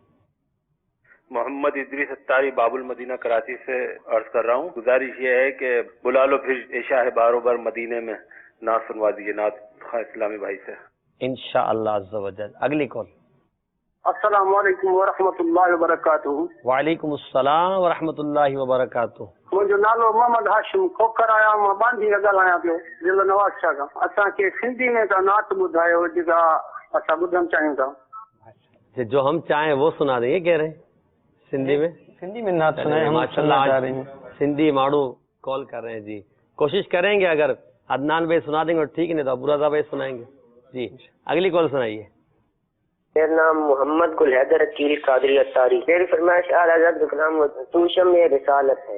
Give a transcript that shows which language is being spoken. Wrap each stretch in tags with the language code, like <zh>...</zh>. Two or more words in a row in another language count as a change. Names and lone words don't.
<ur>محمد ادریس اتاری باب المدینہ کراچی سے عرض کر رہا ہوں، گزارش یہ ہے کہ بلا لو پھر عشاء بار بار مدینے میں نعت سنوا دیجیے، نعت خواہ اسلامی بھائی سے</ur> <ar>انشاءاللہ عز و جل۔</ar> <ur>اگلی کال۔</ur> <ar>السلام علیکم ورحمۃ اللہ وبرکاتہ۔ وعلیکم السلام ورحمۃ اللہ وبرکاتہ۔</ar> <sd>मुंहिंजो नालो मोहम्मद हाशिम खोखर आहियां, मां बांधी ॻाल्हायां पियो ज़िलो नवाज़ शाह खां। असांखे सिंधी में का नात ॿुधायो जेका असां ॿुधणु चाहियूं था।</sd> <ur>جو ہم چاہیں وہ سنا دیں، یہ کہہ رہے ہیں سندھی میں؟ سندھی میں نعت سنائیں، ہم ماشاءاللہ آج سندھی ماڑو کال کر رہے ہیں۔ جی کوشش کریں گے، اگر عدنان بھائی سنا دیں گے ٹھیک، نہیں تو ابو رضا بھائی سنائیں گے۔ جی اگلی کال سنائیے۔ میرا نام محمد گل حیدر عقیل قادری اتاری، میری فرمائش اعلیٰ حضرت کا کلام توشم میں رسالت ہے۔</ur>